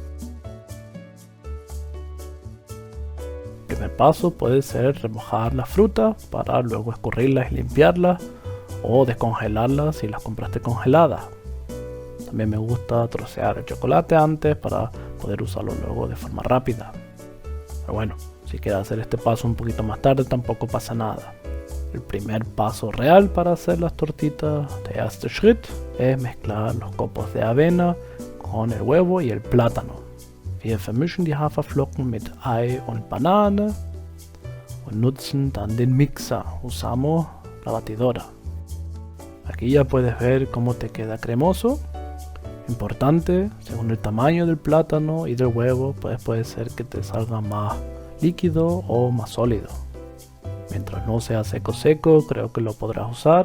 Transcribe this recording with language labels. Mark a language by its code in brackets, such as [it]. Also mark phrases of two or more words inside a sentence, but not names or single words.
[es] El primer paso puede ser remojar las frutas para luego escurrirlas y limpiarlas o descongelarlas si las compraste congeladas. También me gusta trocear el chocolate antes para poder usarlo luego de forma rápida. Pero bueno, si quieres hacer este paso un poquito más tarde tampoco pasa nada. El primer paso real para hacer las tortitas, [de] der erste Schritt, [es] es mezclar los copos de avena con el huevo y el plátano. [de] Wir vermischen die Haferflocken mit Ei und Banane und nutzen dann den Mixer. [es] Usamos la batidora. Aquí ya puedes ver cómo te queda cremoso. Importante, según el tamaño del plátano y del huevo, pues puede ser que te salga más líquido o más sólido. Mientras no sea seco seco, creo que lo podrás usar.